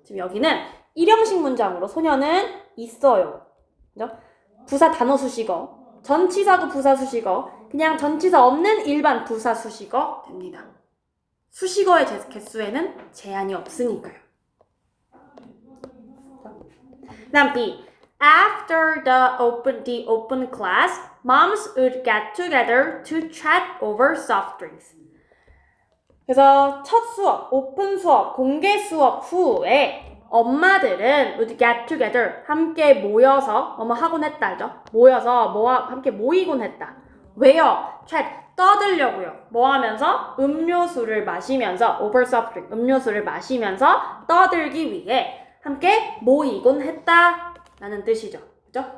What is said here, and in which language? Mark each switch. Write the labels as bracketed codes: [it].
[ko] 지금 여기는 일형식 문장으로 소녀는 있어요. 그죠? 부사 단어 수식어 전치사구 부사 수식어 그냥 전치사 없는 일반 부사 수식어 됩니다. 수식어의 개수에는 제한이 없으니까요. 다음 B. [en] After the open class, moms would get together to chat over soft drinks. [ko] 그래서 첫 수업, 오픈 수업, 공개 수업 후에 엄마들은 [en] would get together, [ko] 함께 모여서 뭐뭐 하곤 했다죠. 모여서 함께 모이곤 했다. 왜요? chat, 떠들려고요. 뭐 하면서? 음료수를 마시면서 [en] over soft drink, [ko] 음료수를 마시면서 떠들기 위해 함께 모이곤 했다 라는 뜻이죠. 그죠?